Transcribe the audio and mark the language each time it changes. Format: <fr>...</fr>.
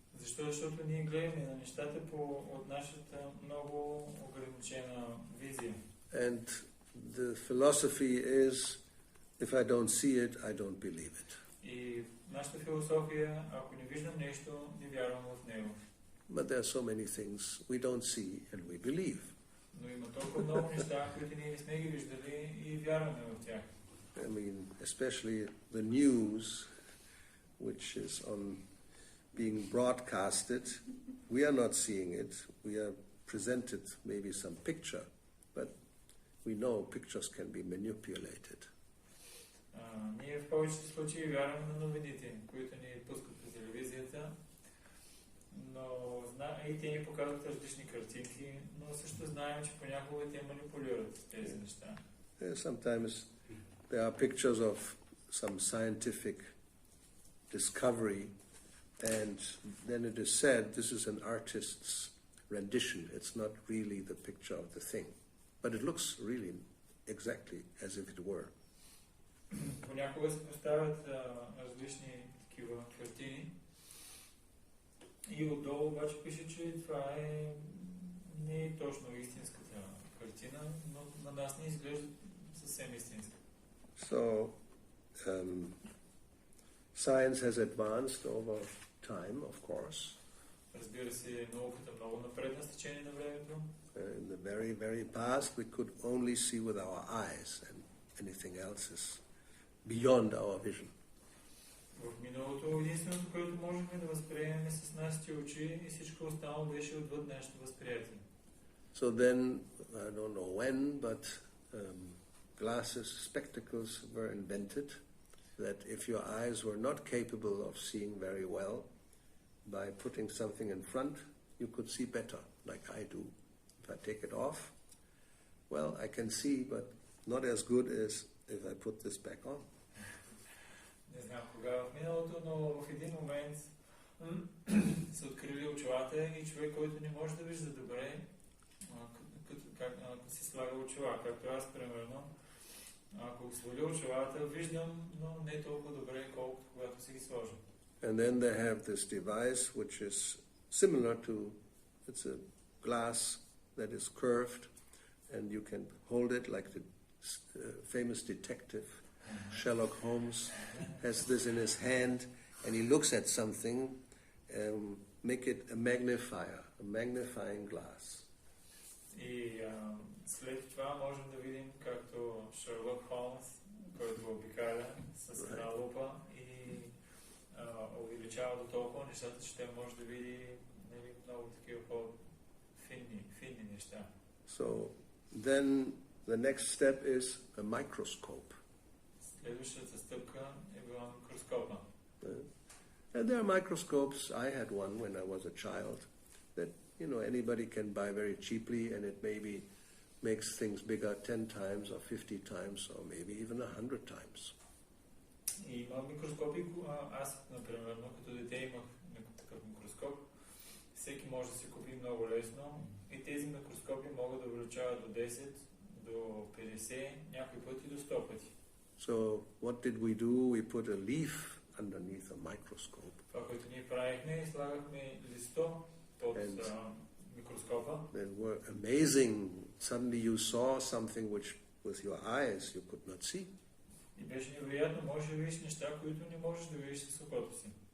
<bg>Защото ние гледаме на нещата от нашата много ограничена визия.</bg> <en>And the philosophy is, if I don't see it, I don't believe it.</en> <bg>И нашата философия, ако не виждам нещо, не вярвам в него.</bg> <en>But there are so many things we don't see and we believe.</en> <bg>Но има толкова много неща, които ние не сме ги виждали и вярваме в тях.</bg> <en>I mean, especially the news, which is on being broadcasted. We are not seeing it. We are presented maybe some picture, but we know pictures can be manipulated.</en> <bg>Ние в повечето случаи вярваме на новините, които ни пускат по телевизията, но и те ни показват различни картинки, но също знаем, че понякога те манипулират тези неща.</bg> <en>Sometimes there are pictures of some scientific discovery, and then it is said this is an artist's rendition. It's not really the picture of the thing, but it looks really exactly as if it were.</en> <bg>Понякога се поставят различни такива картини и отдолу обаче пише, че това не е точно истинската картина, но на нас не изглежда съвсем истинска.</bg> <en>So, science has advanced over time, of course.</en> <bg>Разбира се, науката много напредна с течение на времето.</bg> <en>In the very, very past, we could only see with our eyes, and anything else is beyond our vision.</en> <bg>В миналото единственото, което можехме да възприемем с нашите очи и всичко останало беше отвъд нашето възприятие.</bg> <en>So then, I don't know when, but glasses, spectacles were invented, that if your eyes were not capable of seeing very well, by putting something in front, you could see better, like I do. If I take it off, well, I can see, but not as good as if I put this back on.</en> <bg>Не знам кога в миналото, но в един момент са открили очилата и човек, който не може да вижда добре, като си слага очила, както аз, примерно. Ако сваля очилата, виждам, но не толкова добре, колкото когато си ги сложа.</bg> <en>And then they have this device which is similar to, it's a glass that is curved, and you can hold it like the famous detective Sherlock Holmes has this in his hand, and he looks at something, make it a magnifier, a magnifying glass.</en> <bg>И след това можем да видим както Шерлок Холмс, който обикаля с една лупа и увеличава до толкова нещата, че той може да види много такива по-финни неща.</bg> <en>So then the next step is a microscope.</en> <bg>Следващата стъпка е била микроскопа.</bg> <en>And there are microscopes. I had one when I was a child that anybody can buy very cheaply, and it maybe makes things bigger 10 times or 50 times or maybe even 100 times.</en> <bg>И има микроскопи, аз, например, като дете имах такъв микроскоп, всеки може да си купи много лесно и тези микроскопи могат да увеличават до 10, до 50, някой път и до 100 пъти.</bg> <en>So what did we do? We put a leaf underneath a microscope.</en> <bg>Това, което ние правихме, слагахме листо под микроскопа.</bg> <en>They were amazing. Suddenly you saw something which with your eyes you could not see.</en> <bg>И беше невероятно, можеш да видиш неща, които не можеш да видиш с окото си.</bg>